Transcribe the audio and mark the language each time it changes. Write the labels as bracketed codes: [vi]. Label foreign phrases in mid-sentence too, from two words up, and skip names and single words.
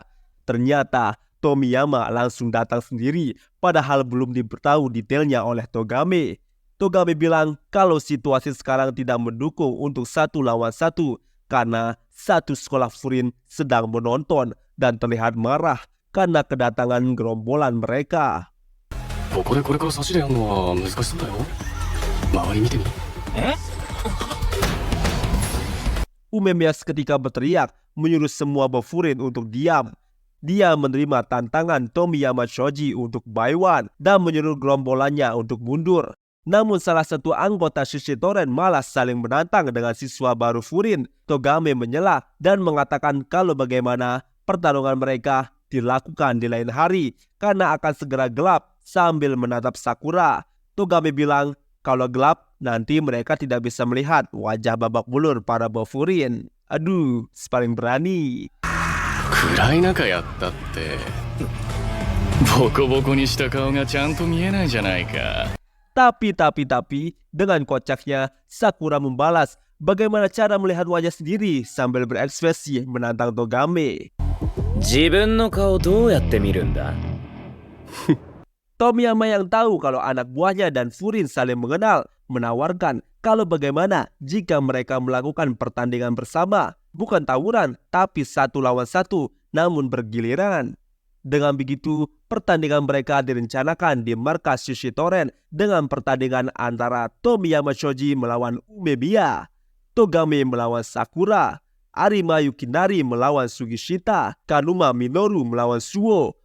[id] Ternyata Tomiyama langsung datang sendiri, padahal belum diberitahu detailnya oleh Togame. Togame bilang kalau situasi sekarang tidak mendukung untuk 1 lawan 1 karena satu sekolah Furin sedang menonton dan terlihat marah karena kedatangan gerombolan mereka. [ja] ここでこれから差しでやるのは難しそうだよ。周り見てみ。 [id] Umemiya seketika berteriak menyuruh semua Bofurin untuk diam. Dia menerima tantangan Tomiyama Shoji untuk Baiwan dan menyuruh gerombolannya untuk mundur. Namun salah satu anggota Shishitoren malah saling menantang dengan siswa baru Furin. Togame menyela dan mengatakan kalau bagaimana pertarungan mereka dilakukan di lain hari karena akan segera gelap sambil menatap Sakura. Togame bilang kalau gelap nanti mereka tidak bisa melihat wajah babak belur para Bofurin. Aduh, paling berani. [ja] 暗い中やったって。ボコボコにした顔がちゃんと見えないじゃないか。 [id] Tapi, dengan kocaknya, Sakura membalas bagaimana cara melihat wajah sendiri sambil berekspresi menantang Togame. [ja] 自分の顔どうやって見るんだ? [id] Tomiyama yang tahu kalau anak buahnya dan Furin saling mengenal, menawarkan kalau bagaimana jika mereka melakukan pertandingan bersama, bukan tawuran, tapi 1 lawan 1, namun bergiliran. Dengan begitu, pertandingan mereka direncanakan di markas Shishitoren dengan pertandingan antara Tomiyama Shoji melawan Umemiya, Togame melawan Sakura, Arima Yukinari melawan Sugishita, Kanuma Minoru melawan Suo.